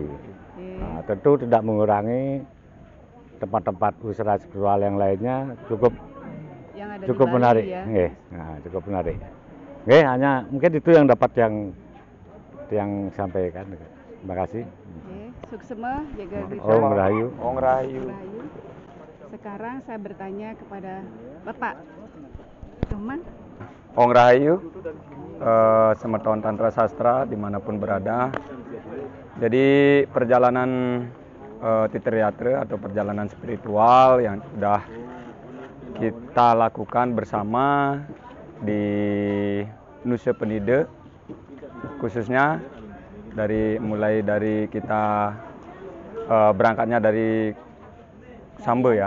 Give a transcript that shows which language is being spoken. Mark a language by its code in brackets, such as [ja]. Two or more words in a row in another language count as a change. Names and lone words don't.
[id] Oke. Nah, tentu tidak mengurangi tempat-tempat wisata spiritual yang lainnya Yang ada cukup di Bali menarik. ya. Nggih. Nah, cukup menarik. Nggih, hanya mungkin itu yang dapat yang sampaikan. Terima kasih. Oke, suksema jaga diri. Om Rahayu. Om Rahayu. Rahayu. Sekarang saya bertanya kepada Bapak Teman. Om Rahayu, Semeton Tantra Sastra dimanapun berada. Jadi perjalanan Titriyatra atau perjalanan spiritual yang sudah kita lakukan bersama di Nusa Penida, khususnya mulai dari kita berangkatnya dari Samba ya.